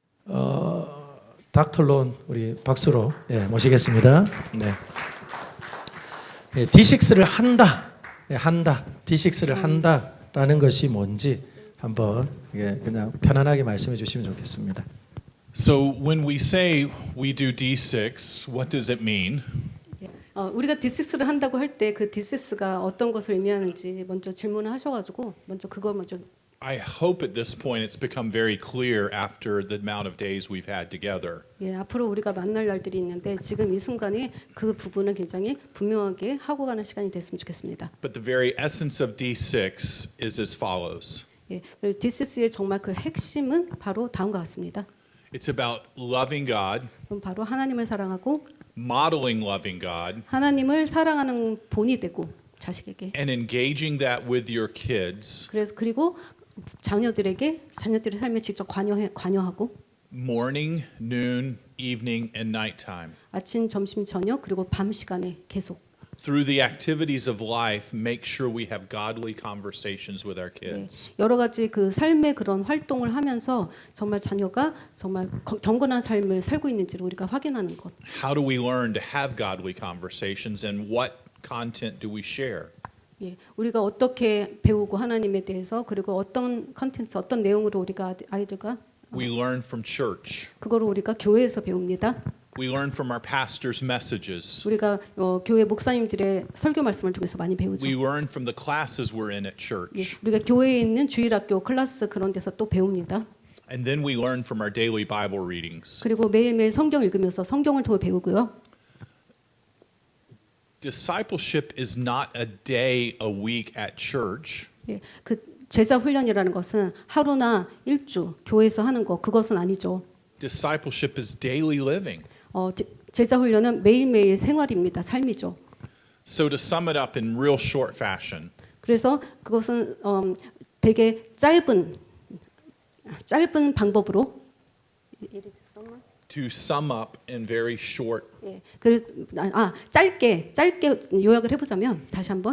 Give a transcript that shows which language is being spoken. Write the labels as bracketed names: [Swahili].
[Korean] 닥터 론 우리 박수로 모시겠습니다. 네. D6를 한다, D6를 한다라는 것이 뭔지 한번 그냥 편안하게 말씀해 주시면 좋겠습니다. [English] So when we say we do D6, what does it mean? [Korean] 우리가 D6를 한다고 할 때 그 D6가 어떤 것을 의미하는지 먼저 질문을 하셔가지고 먼저 그걸 먼저. [English] I hope at this point it's become very clear after the amount of days we've had together. [Korean] 앞으로 우리가 만날 날들이 있는데 지금 이 순간에 그 부분을 굉장히 분명하게 하고 가는 시간이 됐으면 좋겠습니다. [English] But the very essence of D6 is as follows. [Korean] 그래서 D6의 정말 그 핵심은 바로 다음과 같습니다. [English] It's about loving God, [Korean] 그럼 바로 하나님을 사랑하고 [English] modeling loving God, [Korean] 하나님을 사랑하는 본이 되고 자식에게. [English] and engaging that with your kids. [Korean] 그래서 그리고 자녀들의 삶에 직접 관여하고. [English] Morning, noon, evening, and nighttime. [Korean] 아침, 점심, 저녁 그리고 밤 시간에 계속. [English] Through the activities of life, make sure we have godly conversations with our kids. [Korean] 여러 가지 그 삶의 그런 활동을 하면서 정말 자녀가 정말 경건한 삶을 살고 있는지를 우리가 확인하는 것. [English] How do we learn to have godly conversations, and what content do we share? [Korean] 우리가 어떻게 배우고 하나님에 대해서 그리고 어떤 컨텐츠, 어떤 내용으로 우리가 아이들과 [English] We learn from church. [Korean] 그거를 우리가 교회에서 배웁니다. [English] We learn from our pastors' messages. [Korean] 우리가 교회 목사님들의 설교 말씀을 통해서 많이 배우죠. [English] We learn from the classes we're in at church. [Korean] 우리가 교회에 있는 주일학교 클래스 그런 데서 또 배웁니다. [English] And then we learn from our daily Bible readings. [Korean] 그리고 매일매일 성경 읽으면서 성경을 통해 배우고요. [English] Discipleship is not a day a week at church. [Korean] 그 제자 훈련이라는 것은 하루나 일주 교회에서 하는 거 그것은 아니죠. [English] Discipleship is daily living. [Korean] 제자 훈련은 매일매일 생활입니다. 삶이죠. [English] So to sum it up in real short fashion. [Korean] 그래서 그것은 되게 짧은 방법으로 [English] To sum up in very short. [Korean] 그래서 짧게 요약을 해보자면 다시 한번.